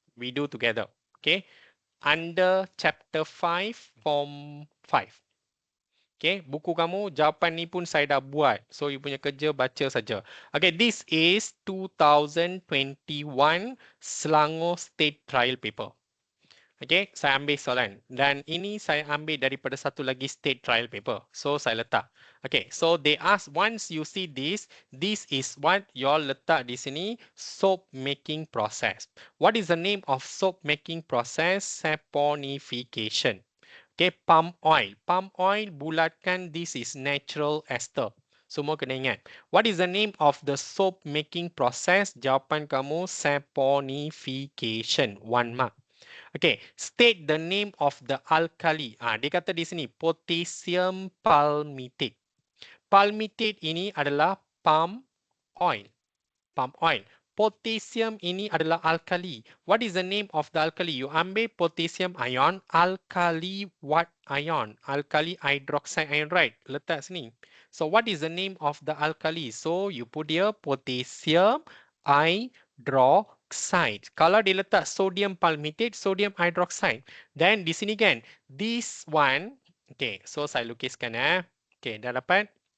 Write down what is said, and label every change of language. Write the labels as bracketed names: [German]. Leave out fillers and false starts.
[English] We do together. Okay, under chapter 5 form 5. [Malay] Okay, buku kamu jawapan ni pun saya dah buat. So you punya kerja baca saja. [English] Okay, this is 2021 Selangor State Trial Paper. [Malay] Okay, saya ambil soalan. Dan ini saya ambil daripada satu lagi state trial paper. So saya letak. [English] Okay, so they ask once you see this is what you all [Malay] letak di sini, [English] soap making process. What is the name of soap making process? Saponification. Okay, palm oil. Palm oil [Malay] bulatkan [English] this is natural ester. [Malay] Semua kena ingat. [English] What is the name of the soap making process? [Malay] Jawapan kamu saponification. 1 mark. [English] Okay, state the name of the alkali. [Malay] Dia kata di sini [English] potassium palmitate. [Malay] Palmitate ini adalah palm oil. Palm oil. Potassium ini adalah alkali. [English] What is the name of the alkali? You ambil potassium ion, alkali what ion? Alkali hydroxide ion, right? [Malay] Letak sini. [English] So what is the name of the alkali? So you put here potassium hydroxide. [Malay] Kalau dia letak sodium palmitate, sodium hydroxide. Then di sini kan, [English] this one, okay, so [Malay] saya lukiskan Okay, dah dapat?